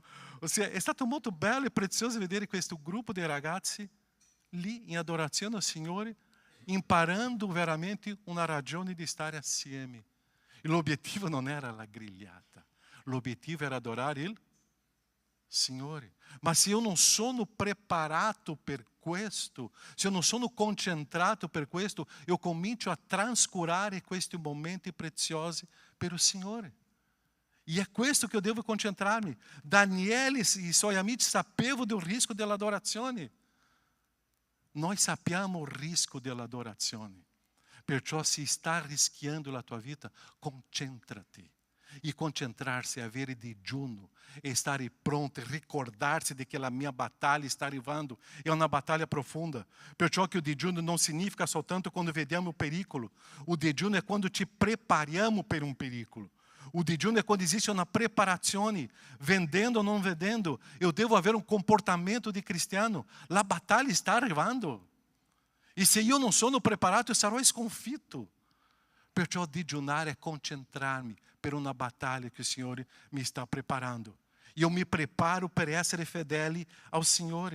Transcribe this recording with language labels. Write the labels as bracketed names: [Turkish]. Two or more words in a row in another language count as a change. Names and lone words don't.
[Italian] Ossia, è stato molto bello e prezioso vedere questo gruppo di ragazzi lì in adorazione al Signore, imparando veramente una ragione di stare assieme. E l'obiettivo non era la grigliata, l'obiettivo era adorare il Signore. Ma se io non sono preparato per questo, se [Portuguese] eu não [Italian] sono concentrato per questo, eu comincio a trascurare questi momenti preziosi per il Signore. E é questo che eu devo concentrarmi. Daniele e i suoi amici sapevano del rischio dell'adorazione. Noi sappiamo il rischio dell'adorazione. Perciò se sta rischiando la tua vita, concentrati. E concentrarsi, avere digiuno, e stare pronto, ricordarsi di che la mia battaglia sta arrivando. [Portuguese] É uma batalha profunda. [Italian] Perciò che o digiuno non significa soltanto quando vediamo o pericolo. O digiuno é quando ci prepariamo per un pericolo. [Portuguese] O digiuno é quando existe uma preparazione, vendendo ou não vendendo. [Italian] Eu devo avere um comportamento de cristiano. La battaglia sta arrivando. E se io non sono preparato, eu sarò sconfitto. Perciò digiunare è concentrarmi per una battaglia che il Signore mi sta preparando. Io mi preparo per essere fedeli ao Signore.